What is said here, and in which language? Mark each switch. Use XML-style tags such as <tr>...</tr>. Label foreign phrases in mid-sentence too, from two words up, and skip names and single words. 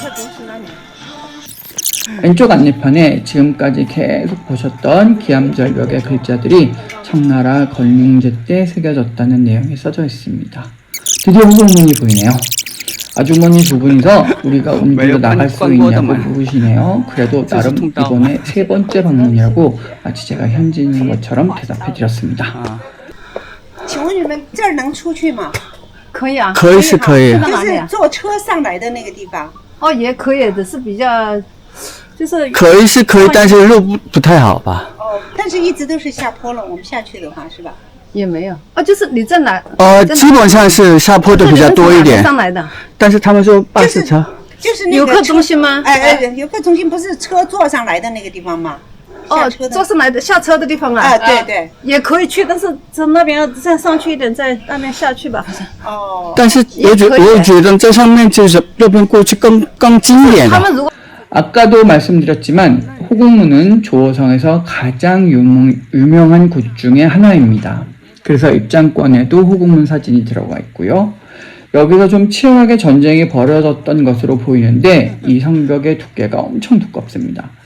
<ko>왼쪽 안내판에 지금까지 계속 보셨던 기암절벽의 글자들이 청나라 건륭제 때 새겨졌다는 내용이 써져 있습니다. 드디어 호곡문이 보이네요. 아주머니 두 분이서 우리가 옮겨 나갈 수 있냐고 물으시네요. 그래도 나름 이번에 세 번째 방문이라고 마치 제가 현지인인 것처럼 대답해 드렸습니다.</ko> <zh>请问你们这儿能出去吗？可以啊，可以是可以，就是坐车上来的那个地方。哦，也可以，只是比较就是可以是可以，但是路不太好吧？哦，但是一直都是下坡了，我们下去的话是吧？也没有啊，就是你在哪？基本上是下坡的比较多一点，上来的但是他们说巴士车。就是那个游客中心吗？游客中心不是车坐上来的那个地方吗？下车的坐上来的下车的地方啊。对对。也可以去，但是从那边要再上去一点，再那边下去吧，好像。哦。但是我觉得在上面就是那边过去更经典了。</zh> <ko>아까도 말씀드렸지만 호국문은 조호성에서 가장 유명한 곳 중에 하나입니다. 그래서 입장권에도 호국문 사진이 들어가 있고요. 여기서 좀 치열하게 전쟁이 벌어졌던 것으로 보이는데 이 성벽의 두께가 엄청 두껍습니다.</ko>